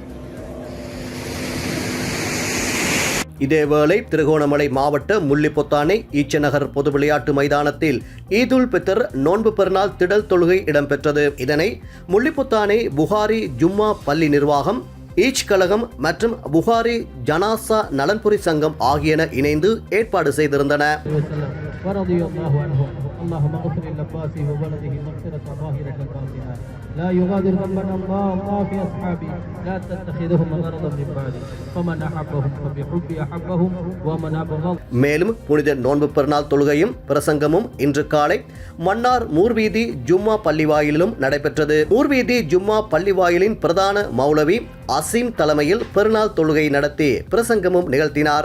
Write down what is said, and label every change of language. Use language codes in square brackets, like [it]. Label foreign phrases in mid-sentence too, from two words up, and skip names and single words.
[ta] இதேவேளை திருகோணமலை மாவட்ட முள்ளிப்பொத்தானை ஈச்சநகர் பொது விளையாட்டு மைதானத்தில் ஈதுல் பித்தர் நோன்பு பெருநாள் திடல் தொழுகை இடம்பெற்றது. இதனை முள்ளிப்பொத்தானை புகாரி ஜும்மா பள்ளி நிர்வாகம், ஈச் கழகம் மற்றும் புகாரி ஜனாசா நலன்புரி சங்கம் ஆகியன இணைந்து ஏற்பாடு செய்திருந்தன. [ar] اللهم اغفر للعباس وولده مغفرة ظاهرة باطنة لا يغادر ذنبا الله في أصحابي لا تتخذهم غرضا من بعدي فمن أحبهم فبحبي أحبهم ومن أبغض. [ta] மேலும் புனித நோன்பு பெருநாள் தொழுகையும் பிரசங்கமும் இன்று காலை மன்னார் மூர்வீதி ஜும்மா பள்ளிவாயிலும் நடைபெற்றது. மூர்வீதி ஜும்மா பள்ளிவாயிலின் பிரதான மௌலவி அசீம் தலைமையில் பெருநாள் தொழுகை நடத்தி பிரசங்கமும் நிகழ்த்தினார்.